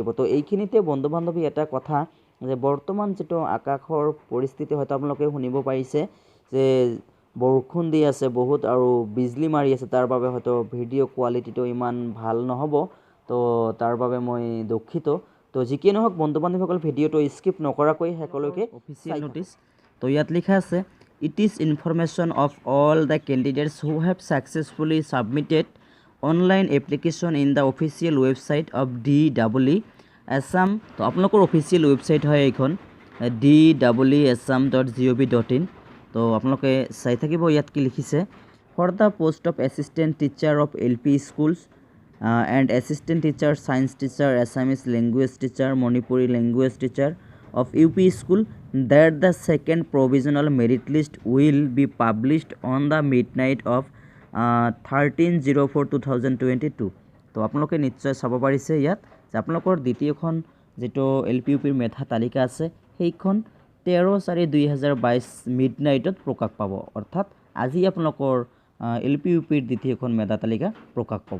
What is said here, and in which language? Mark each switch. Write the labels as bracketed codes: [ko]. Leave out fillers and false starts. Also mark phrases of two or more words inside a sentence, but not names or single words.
[as] তো এইখিনিতে বন্ধু বান্ধৱী এটা কথা যে বৰ্তমান যিটো আকাশৰ পৰিস্থিতি হয়তো আপোনালোকে শুনিব পাৰিছে যে বৰষুণ দি আছে বহুত আৰু বিজলী মাৰি আছে, তাৰ বাবে হয়তো [en] video quality [as] ইমান ভাল নহ'ব। তো তাৰ বাবে মই দুখিত। তো যি কি নহওক বন্ধু বান্ধৱীসকল, ভিডিঅ'টো স্কিপ নকৰাকৈ শেষলৈকে [en] official notice. [as] তো ইয়াত লিখা আছে, [en] it is information of all the candidates who have successfully submitted online application in the official website of DEE Assam। [as] তো আপোনালোকৰ [en] official website [as] হয় এইখন DEE.assam.gov.in। তো আপোনালোকে চাই থাকিব ইয়াত কি লিখিছে, [en] for the post of assistant teacher of LP schools and assistant teacher science teacher Assamese language teacher Manipuri language teacher of UP school that the second provisional merit list will be published on the midnight of 13/04/2022। [as] তো আপোনালোকে নিশ্চয় চাব পাৰিছে ইয়াত যে আপোনালোকৰ দ্বিতীয়খন যিটো LPUPৰ মেধা তালিকা আছে সেইখন 13/4/2022 মিডনাইটত প্ৰকাশ পাব। অৰ্থাৎ আজি আপোনালোকৰ LPUPৰ দ্বিতীয়খন মেধা তালিকা প্ৰকাশ পাব।